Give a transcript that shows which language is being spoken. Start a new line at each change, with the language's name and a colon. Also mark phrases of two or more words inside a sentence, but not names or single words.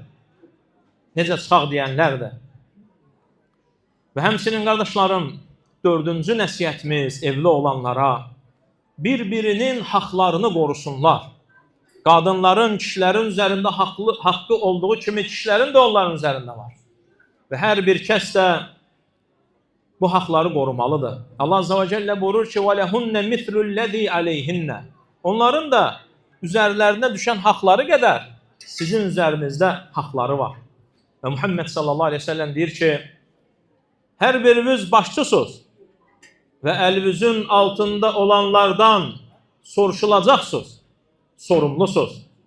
Azerbaijani: Necə çıxaq deyənlərdir. Və həmçinin, qardaşlarım, 4-cü nəsihətimiz evli olanlara bir-birinin haqlarını qorusunlar. Qadınların, kişilərin üzərində haqqı olduğu kimi kişilərin də onların üzərində var. və hər bir kəs də bu haqları qorumalıdır.
Arabic: الله عز وجل
Azerbaijani: buyurur ki
Arabic: وَلَهُنَّ مِثْلُ الَّذ۪ي عَلَيْهِنَّ
Azerbaijani: Onların da üzərlərinə düşən haqları qədər sizin üzərinizdə haqları var. Və Muhammed
Arabic: صلى الله عليه وسلم
Azerbaijani: deyir ki, hər biriniz başçısınız və əlinizin altında olanlardan soruşulacaqsınız, sorumlusunuz.